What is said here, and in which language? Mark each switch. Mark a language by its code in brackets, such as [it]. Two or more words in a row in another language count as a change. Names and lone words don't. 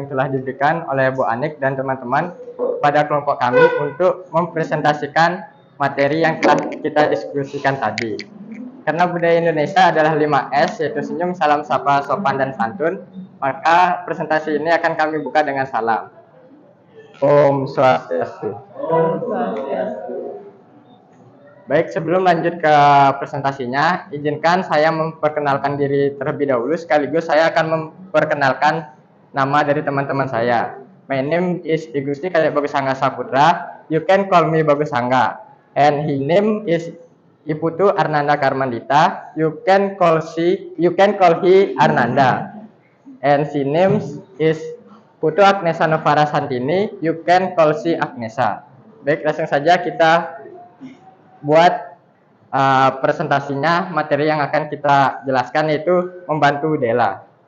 [id] telah diberikan oleh Bu Anik dan teman-teman pada kelompok kami untuk mempresentasikan materi yang telah kita diskusikan tadi. Karena budaya Indonesia adalah 5S, yaitu senyum, salam, sapa, sopan, dan santun, maka presentasi ini akan kami buka dengan salam. [ban] Om Swastiastu. [id] Baik, sebelum lanjut ke presentasinya, izinkan saya memperkenalkan diri terlebih dahulu, sekaligus saya akan memperkenalkan nama dari teman-teman saya. [en] My name is Igusti Kaya Bagus Angga Saputra. You can call me Bagus Angga. And his name is Iputu Arnanda Karmandita. You can call he Arnanda. and she name is Putu Agnesa Novara Santini. You can call she Agnesa. [id] Baik, langsung saja kita buat presentasinya. Materi yang akan kita jelaskan yaitu membantu Dela.